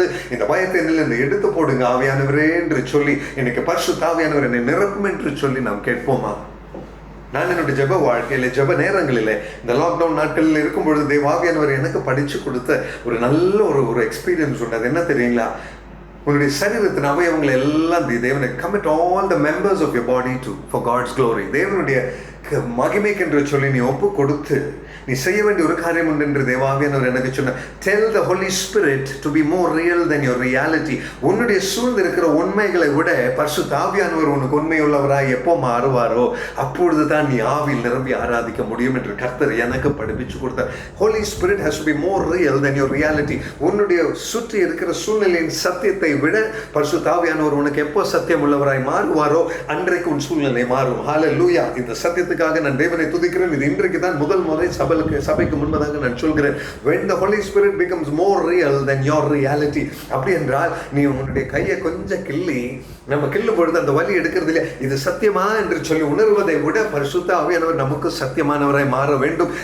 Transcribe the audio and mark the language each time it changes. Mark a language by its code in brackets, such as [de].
[ta] பயமானது, இந்த பயத்தை என்னிலிருந்து எடுத்து போடுங்க ஆவியானவரே என்று சொல்லி இன்னைக்கு பரிசுத்த ஆவியானவர் என்னை நிரப்பும் என்று சொல்லி நாம் கேட்போமா? நான் என்னுடைய ஜெப வாழ்க்கையில, ஜெப நேரங்களில், இந்த லாக்டவுன் நாட்களில் இருக்கும் பொழுது தேவாவியானவர் எனக்கு படிச்சு கொடுத்த ஒரு நல்ல ஒரு எக்ஸ்பீரியன்ஸ் உண்டு. அது என்ன தெரியுங்களா? உன்னுடைய சரீரத்தின் அவயவங்களை எல்லாம் தேவனை [en] commit all the members of your body to for God's glory, [ta] தேவனுடைய மகிமைக்கென்று சொல்லி நீ ஒப்பு கொடுத்து நீ செய்ய வேண்டிய ஒரு காரியம் உண்டு என்று தேவாவியானவர் எனக்கு சொன்ன, [en] tell the Holy Spirit to be more real than your reality. [ta] உன்னுடைய சூழ்ந்து இருக்கிற உண்மைகளை விட பரிசுத்த ஆவியானவர் உனக்கு உண்மையுள்ளவராய் எப்போ மாறுவாரோ அப்பொழுது தான் நீ ஆவியில் நிரம்பி ஆராதிக்க முடியும் என்று கர்த்தர் எனக்கு படிப்பிச்சு கொடுத்தார். [en] Holy Spirit has to be more real than your reality. [ta] உன்னுடைய சுற்றி இருக்கிற சூழ்நிலையின் சத்தியத்தை விட பரிசுத்த ஆவியானவர் உனக்கு எப்போ சத்தியம் உள்ளவராய் மாறுவாரோ அன்றைக்கு உன் சூழ்நிலை மாறும். ஹல்லேலூயா. இந்த சத்தியத்துக்காக நான் தேவனை துதிக்கிறேன். இது இன்றைக்கு தான் முதல் முறை சபைக்கு முன்பதாக நான் சொல்கிறேன். [en] When the Holy Spirit becomes more real than your reality, [ta] அப்படி என்றால் நீ உன்னுடைய கையை கொஞ்சம் கிள்ளி, நம்ம கிள்ளும் பொழுது அந்த வலி எடுக்கிறது இல்லையா, இது சத்தியமா என்று சொல்லி உணர்வதை விட பரிசுத்த ஆவியானவர் நமக்கு சத்தியமானவராய் மாற வேண்டும்.